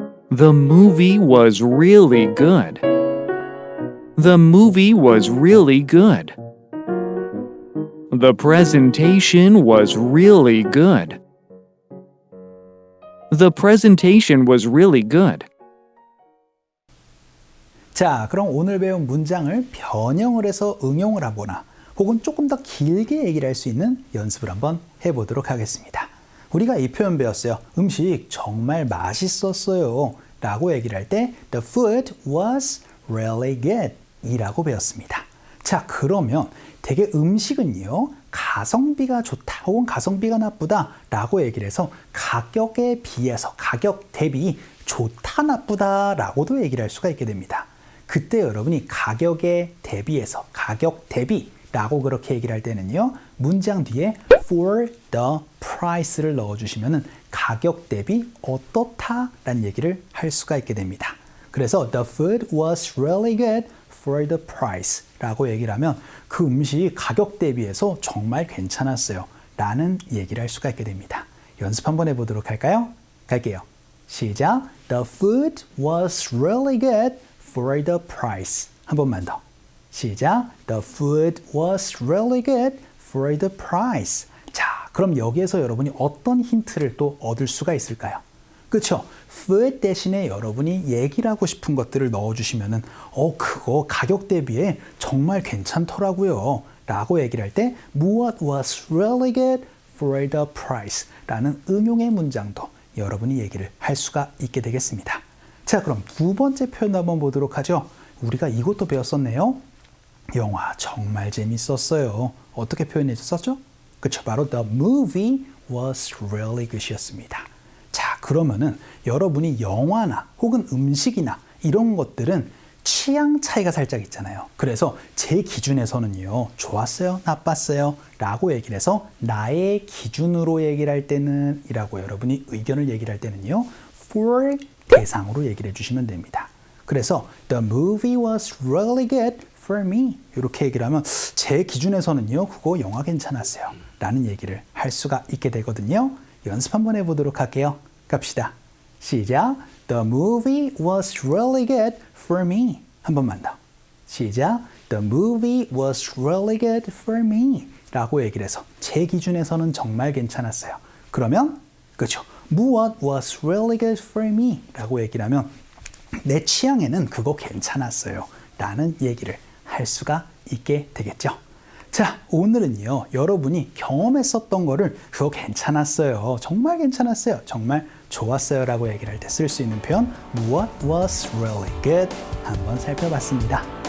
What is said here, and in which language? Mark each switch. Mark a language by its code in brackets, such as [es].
[en] The movie was really good. The movie was really good. The presentation was really good. The presentation was really good. [ko] 자, 그럼 오늘 배운 문장을 변형을 해서 응용을 하거나 혹은 조금 더 길게 얘기를 할 수 있는 연습을 한번 해보도록 하겠습니다. 우리가 이 표현 배웠어요. 음식 정말 맛있었어요. 라고 얘기를 할 때 [en] The food was really good [ko] 이라고 배웠습니다. 자, 그러면 되게 음식은요. 가성비가 좋다 혹은 가성비가 나쁘다 라고 얘기를 해서 가격에 비해서 가격 대비 좋다 나쁘다 라고도 얘기를 할 수가 있게 됩니다. 그때 여러분이 가격에 대비해서 가격 대비 라고 그렇게 얘기를 할 때는요. 문장 뒤에 [en] for the price [ko] 를 넣어주시면 가격 대비 어떻다 라는 얘기를 할 수가 있게 됩니다. 그래서 [en] the food was really good for the price [ko] 라고 얘기를 하면 그 음식이 가격 대비해서 정말 괜찮았어요 라는 얘기를 할 수가 있게 됩니다. 연습 한번 해보도록 할까요? 갈게요. 시작. [en] The food was really good for the price. [ko] 한 번만 더. 시작. [en] The food was really good for the price. [ko] 자, 그럼 여기에서 여러분이 어떤 힌트를 또 얻을 수가 있을까요? 그렇죠? food 대신에 여러분이 얘기를 하고 싶은 것들을 넣어주시면은 그거 가격 대비에 정말 괜찮더라고요 라고 얘기를 할 때 무엇 [en] was really good for the price [ko] 라는 응용의 문장도 여러분이 얘기를 할 수가 있게 되겠습니다. 자, 그럼 두 번째 표현 한번 보도록 하죠. 우리가 이것도 배웠었네요. 영화 정말 재밌었어요. 어떻게 표현해 줬었죠? 그쵸, 바로 [en] the movie was really good [ko] 이었습니다. 자, 그러면은 여러분이 영화나 혹은 음식이나 이런 것들은 취향 차이가 살짝 있잖아요. 그래서 제 기준에서는요, 좋았어요, 나빴어요 라고 얘기를 해서 나의 기준으로 얘기를 할 때는 이라고 여러분이 의견을 얘기를 할 때는요, for 대상으로 얘기를 해주시면 됩니다. 그래서 [en] the movie was really good for me [ko] 이렇게 얘기를 하면 제 기준에서는요, 그거 영화 괜찮았어요 라는 얘기를 할 수가 있게 되거든요. 연습 한번 해보도록 할게요. 갑시다. 시작. [en] The movie was really good for me. [ko] 한 번만 더. 시작. [en] The movie was really good for me. [ko] 라고 얘기를 해서 제 기준에서는 정말 괜찮았어요. 그러면 그렇죠. 무엇 [en] was really good for me? [ko] 라고 얘기를 하면 내 취향에는 그거 괜찮았어요 라는 얘기를 할 수가 있게 되겠죠. 자, 오늘은요, 여러분이 경험했었던 거를 그거 괜찮았어요, 정말 괜찮았어요, 정말 좋았어요 라고 얘기를 할 때 쓸 수 있는 표현 [en] What was really good [ko] 한번 살펴봤습니다.